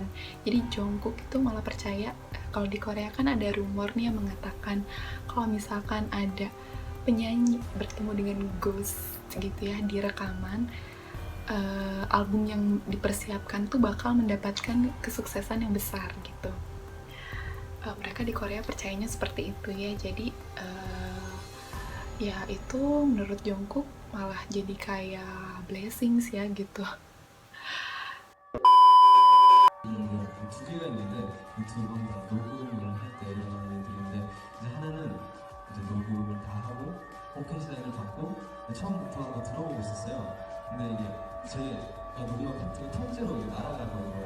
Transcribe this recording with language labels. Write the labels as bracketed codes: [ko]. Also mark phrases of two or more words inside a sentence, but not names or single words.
[id] Jadi Jungkook itu malah percaya, kalau di Korea kan ada rumor nih yang mengatakan kalau misalkan ada penyanyi bertemu dengan ghost gitu ya di rekaman, album yang dipersiapkan tuh bakal mendapatkan kesuksesan yang besar gitu. Mereka di Korea percayanya seperti itu ya. Jadi ya itu menurut Jungkook malah jadi kayak blessings ya gitu. [ko] 두 개가 있는데 이 두 번 다 녹음을 할 때 일어나는 일들인데 이제 하나는 이제 녹음을 다 하고 오케이 사인을 받고 처음부터 한번 들어보고 있었어요. 근데 이게 제가 녹음한 파트가 통째로 날아가는 거예요.